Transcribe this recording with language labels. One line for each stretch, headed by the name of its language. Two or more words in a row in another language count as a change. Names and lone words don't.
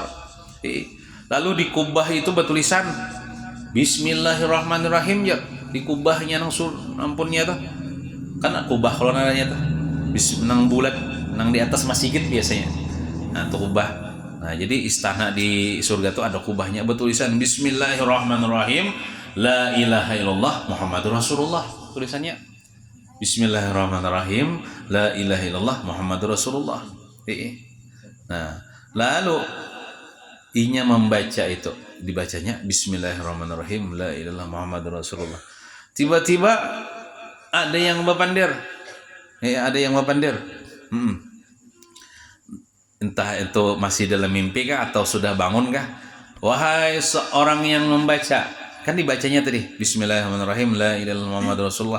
Banjar: Lalu di kubah itu bertulisan Bismillahirrahmanirrahim ya, di kubahnya ampunnya tuh. Kan kubah kalau namanya tuh. Nang bulat, nang di atas masjid biasanya. Nah, itu kubah. Nah, jadi istana di surga itu ada kubahnya bertulisan
Arabic: بسم الله الرحمن الرحيم، لا إله إلا الله محمد رسول الله. Tulisannya بسم الله الرحمن الرحيم، لا إله إلا الله محمد رسول الله.
Banjar: Nah, lalu inya membaca itu, dibacanya
Arabic: بسم الله الرحمن الرحيم، لا إله إلا الله محمد رسول الله.
Banjar: Tiba-tiba ada yang berpandir. Entah itu masih dalam mimpi kah atau sudah bangun kah. Wahai seorang yang membaca, kan dibacanya tadi
Arabic: بسم الله الرحمن الرحيم لا إله إلا الله محمد رسول الله.